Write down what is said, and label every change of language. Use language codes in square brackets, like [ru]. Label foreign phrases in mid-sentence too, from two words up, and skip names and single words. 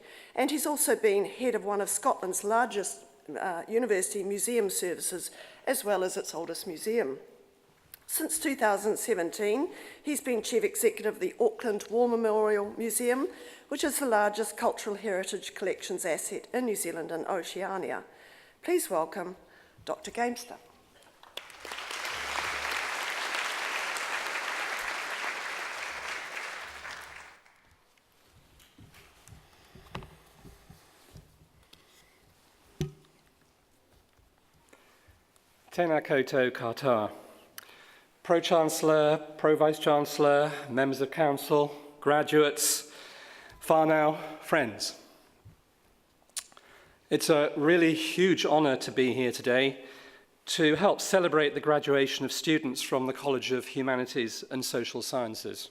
[en] And he's also been head of one of Scotland's largest university museum services, as well as its oldest museum. Since 2017, he's been Chief Executive of the Auckland War Memorial Museum, which is the largest cultural heritage collections asset in New Zealand and Oceania. Please welcome Dr. Gamester. [mi] Tēnā koutou katoa. [en] Pro-Chancellor, Pro-Vice-Chancellor, members of Council, graduates, whānau, friends. It's a really huge honour to be here today to help celebrate the graduation of students from the College of Humanities and Social Sciences.